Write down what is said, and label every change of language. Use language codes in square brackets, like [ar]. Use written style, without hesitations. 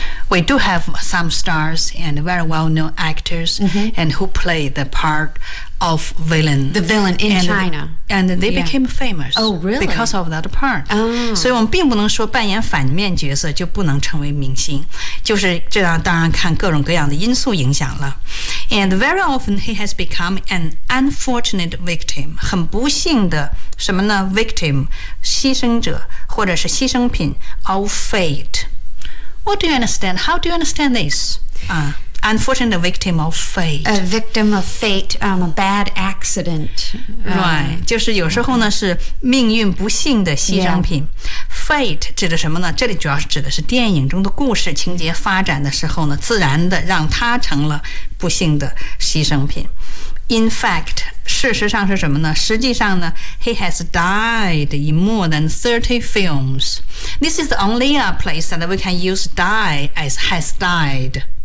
[en] We do have some stars and very well-known actors、mm-hmm. and who play the part of villain. The villain in and China. And they became famous. Oh, really? Because of that part.、 Oh. [zh] 所以我们并不能说扮演反面角色就不能成为明星。就是这样当然看各种各样的因素影响了。 [en] And very often he has become an unfortunate victim. [zh] 很不幸的什么呢 ?Victim, 牺牲者或者是牺牲品 [en] of fate. What do you understand? How do you understand this?、Unfortunate victim of fate. A victim of fate,、a bad accident.、 [zh] Right, 就是有时候呢是命运不幸的牺牲品。 Fate 指的什么呢？这里主要是指的是电影中的故事情节发展的时候呢，自然的让他成了不幸的牺牲品。 [en] In fact, [zh] 事实上是什么呢？实际上呢 [en] ,he has died in more than 30 films. This is the only place that we can use die as has died.